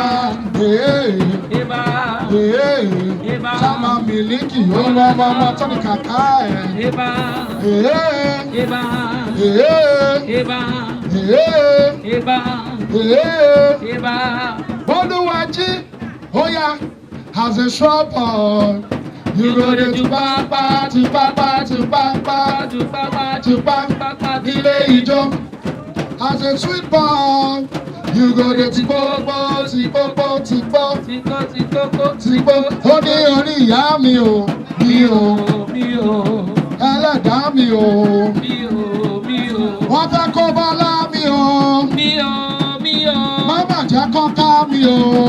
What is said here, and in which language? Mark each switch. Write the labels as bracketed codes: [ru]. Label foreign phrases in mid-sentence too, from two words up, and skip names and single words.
[yo] Ibà, Ibà. sáma mílíkì ó lọ ọmọ tó ní kàkà ẹ̀ Ibà, Ibà, Ibà, Ibà, Ibà. Bólúwají ó yá [en] as a shrub boy. You go to Tupapa, [yo] ilé ijó. [en] As a sweet boy, you go to Tipopo. [yo] Ó ní orí ìyá mi ò, ẹlẹ́dàá mi ò. Wọ́n fẹ́ kó bọ́lá mi ò. Má bàjẹ́ kọ́ká mi ò.